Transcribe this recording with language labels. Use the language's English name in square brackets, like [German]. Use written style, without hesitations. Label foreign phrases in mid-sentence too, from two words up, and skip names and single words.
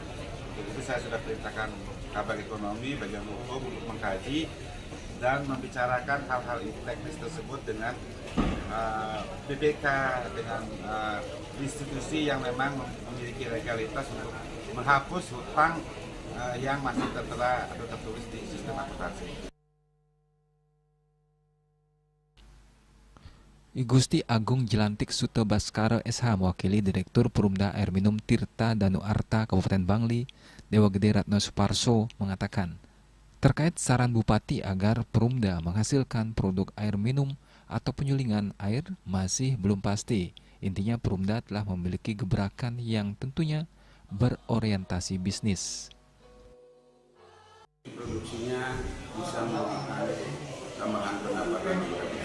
[Indonesian] Untuk itu saya sudah perintahkan Kabar Ekonomi, bagian hukum untuk mengkaji dan membicarakan hal-hal teknis tersebut dengan BPK, dengan institusi yang memang memiliki legalitas untuk menghapus hutang yang masih tertera atau tertulis di sistem akuntansi. I Gusti Agung Jelantik Sute Baskara SH mewakili Direktur Perumda Air Minum Tirta Danu Arta Kabupaten Bangli, Dewa Gede Ratno Suparso mengatakan, terkait saran Bupati agar Perumda menghasilkan produk air minum atau penyulingan air masih belum pasti. Intinya Perumda telah memiliki gebrakan yang tentunya berorientasi bisnis. Produksinya bisa melakukan tambahan pendapatan juga bisa.